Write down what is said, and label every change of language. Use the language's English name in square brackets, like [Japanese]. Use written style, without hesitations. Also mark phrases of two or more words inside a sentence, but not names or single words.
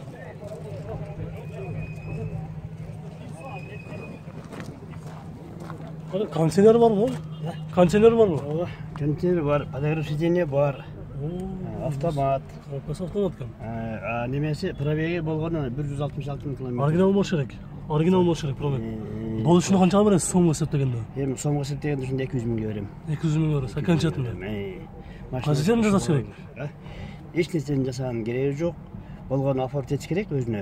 [Kyrgyz] Контейнер бар мı? Контейнер бар мı? Контейнер бар, подогрев сиденье бар, автомат. Коробкасы автомат екен. Немесе пробеги болгону 166 000 км. Оригинал болуш керек. Оригинал болуш керек пробег. Бул үчүн канчага бересиз сомго эсептегенде? Эми сомго эсептегенде ушунда 200 000 берем. 200 000 бересиз, окончательно. Машина жасаш керек. Эч нерсени жасаганын кереги жок. Болгону оформить этиш керек өзүнө.